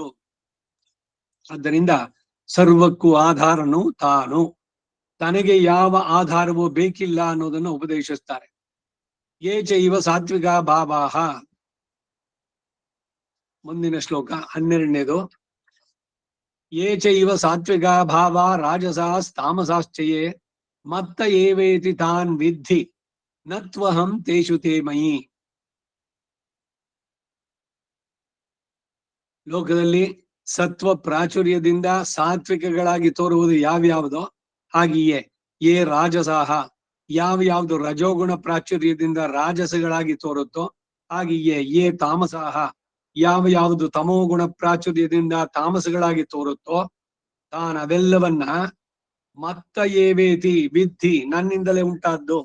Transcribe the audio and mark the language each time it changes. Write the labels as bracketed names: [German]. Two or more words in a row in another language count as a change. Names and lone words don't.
[Kannada] ಆದ್ದರಿಂದ ಸರ್ವಕ್ಕೂ ಆಧಾರನು ತಾನು. ತನಗೆ ಯಾವ ಆಧಾರವೂ ಬೇಕಿಲ್ಲ ಅನ್ನೋದನ್ನು ಉಪದೇಶಿಸ್ತಾರೆ. [Sanskrit] ಯೇ ಚೈವ ಸಾತ್ವಿಕ ಭಾವಾಹ. [Kannada] ಮುಂದಿನ ಶ್ಲೋಕ 12ನೇದು. [Sanskrit] ಯೇ ಚೈವ ಸಾತ್ವಿಕ ಭಾವ ರಾಜಸಾಸ್ ತಾಮಸಾಶ್ಚಯೇ ಮತ್ತ ಏವೇತಿ ತಾನ್ ವಿದ್ಧಿ ನತ್ವಹಂ ತೇಷು ತೇ ಮಯಿ. [Kannada] ಲೋಕದಲ್ಲಿ ಸತ್ವ ಪ್ರಾಚುರ್ಯದಿಂದ ಸಾತ್ವಿಕಗಳಾಗಿ ತೋರುವುದು ಯಾವ್ಯಾವುದೋ ಹಾಗೆಯೇ [Sanskrit] ಯೇ ರಾಜಸಾಹ, [Kannada] ಯಾವ್ಯಾವ್ದು ರಜೋಗುಣ ಪ್ರಾಚುರ್ಯದಿಂದ ರಾಜಸಗಳಾಗಿ ತೋರುತ್ತೋ ಹಾಗೆಯೇ [Sanskrit] ಯೇ ತಾಮಸಾಹ, [Kannada] ಯಾವ್ಯಾವುದು ತಮೋಗುಣ ಪ್ರಾಚುರ್ಯದಿಂದ ತಾಮಸಗಳಾಗಿ ತೋರುತ್ತೋ ತಾನ್ ಅವೆಲ್ಲವನ್ನ [Sanskrit] ಮತ್ತ ಏವೇತಿ ವಿದ್ಧಿ, [Kannada] ನನ್ನಿಂದಲೇ ಉಂಟಾದ್ದು.